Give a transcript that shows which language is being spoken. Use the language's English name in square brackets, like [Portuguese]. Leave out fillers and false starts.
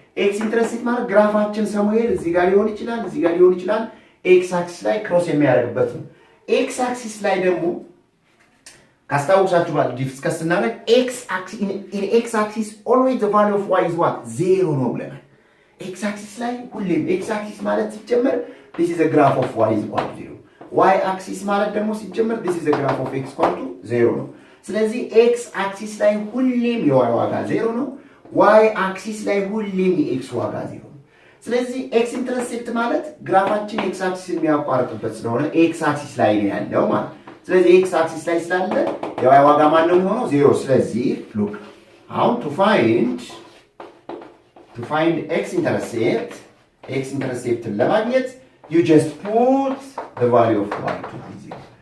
[Amharic] x intercept ማለት ግራፋችን somewhere እዚህ ጋር ሊሆን ይችላል x axis ላይ ክሮስ የሚያደርግበት ነው። x axis ላይ ደግሞ ካስታውሳችሁ ባለ ዲስከስ እናደርግ x axis [English] in x axis always the value of y is what? [Amharic] 0 ነው ብለናል። x axis ላይ ሁሌም x axis ማለት ሲጀመር [English] this is a graph of y is equal to 0. [Amharic] y axis ማለት ደግሞ ሲጀመር [English] this is a graph of x equal to 0 [Amharic] ነው። ስለዚህ x axis ላይ ሁሌም የy ዋጋ 0 ነው። y axis ላይ ሁሌም የx ዋጋ 0 ነው። ስለዚህ x intercept ማለት ግራፋችን x axis የሚያቋርጥበት ስለሆነ x axis ላይ ነው ያለው ማለት። ስለዚህ x axis ላይ ስላለ የy ዋጋ ማን ነው የሚሆነው? [English] 0። ስለዚህ look, how to find x intercept ለማግኘት you just put the value of y to be 0.